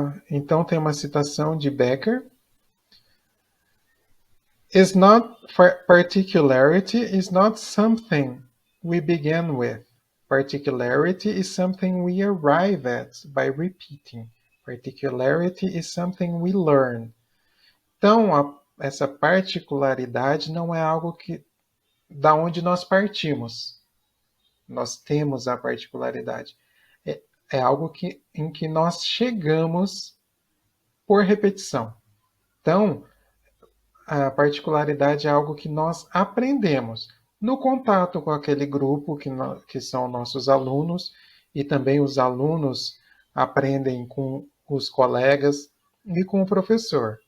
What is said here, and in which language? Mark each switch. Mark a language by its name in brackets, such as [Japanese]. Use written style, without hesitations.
[Portuguese] Então tem uma citação de Becker. [English] Is not particularity is not something we begin with. Particularity is something we arrive at by repeating. Particularity is something we learn. [Portuguese] Então, essa particularidade não é algo da onde nós partimos. Nós temos a particularidade. É algo em que nós chegamos por repetição. Então, a particularidade é algo que nós aprendemos no contato com aquele grupo que são nossos alunos, e também os alunos aprendem com os colegas e com o professor.